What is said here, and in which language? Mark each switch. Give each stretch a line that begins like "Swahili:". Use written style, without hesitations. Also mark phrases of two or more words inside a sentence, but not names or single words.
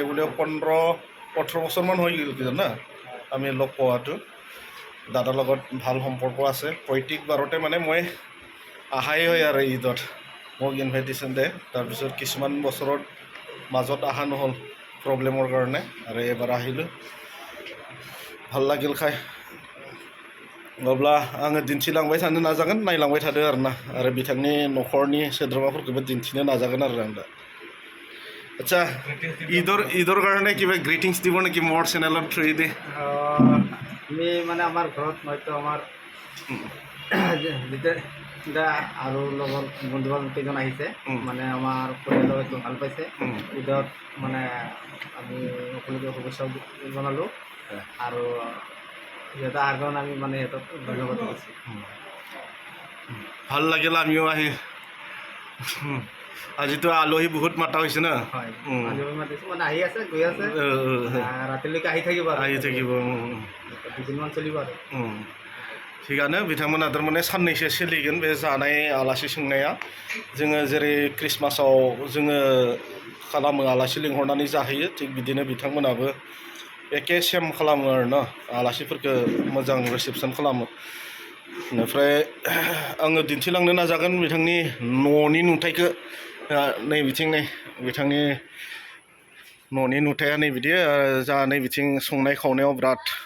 Assamese: বুলিও 15-18 বছৰমান হৈ গ'ল কিজান না আমি লগ পোৱাটো দাদাৰ লগত ভাল সম্পৰ্ক আছে প্ৰত্যেকবাৰতে মানে মই আহাই হয় আৰু ঈদত মোক ইনভাইটেশ্যন দিয়ে তাৰপিছত কিছুমান বছৰত মাজত অহা নহ'ল প্ৰব্লেমৰ কাৰণে আৰু এবাৰ আহিলোঁ ভাল লাগিল খাই
Bodo: अब्ला आङो दिन्थिलांबाय थानो नाजागोन नायलांबाय थादो आरोना आरो बिथांनि न'खरनि सोद्रोमाफोरखौबो दिन्थिनो नाजागोन आरो आं दा
Assamese: আচ্ছা ঈদৰ কাৰণে কিবা গ্ৰিটিংছ দিব নেকি মোৰ চেনেলৰ থ্ৰুৱেদি আমি মানে আমাৰ ঘৰত হয়তো আমাৰ যেতিয়া আৰু লগৰ বন্ধু বান্ধৱ কেইজন আহিছে মানে আমাৰ পৰিয়ালৰ হয়তো ভাল পাইছে ঈদত মানে আমি সকলোকে শুভেচ্ছা জনালোঁ আৰু সিহঁতে অহাৰ কাৰণে আমি মানে সিহঁতক ধন্যবাদ দিছোঁ ভাল লাগিল আমিও আহি আজিতো আলহী বহুত মাতা হৈছে না হয় আলহী মাতিছোঁ মানে আহি আছে গৈ আছে ৰাতিলৈকে আহি থাকিব দুদিনমান চলিব আৰু
Bodo: थिगानो बिथांमोना थारमाने साननैसो सोलिगोन बे जानाय आलासि सोंनाया जोङो जेरै ख्रिस्टमासाव जोङो खालामो आलासि लिंहरनानै जाहैयो थिग बिदिनो बिथांमोनाबो एखे सेम खालामो आरो न आलासिफोरखौ मोजां रिसेपसन खालामो बेनिफ्राय आङो दिन्थिलांनो नाजागोन बिथांनि न'नि नुथायखौ नै बिथिं नै बिथांनि न'नि नुथाया नै बिदि जा नै बिथिं संनाय खावनायाव बिराद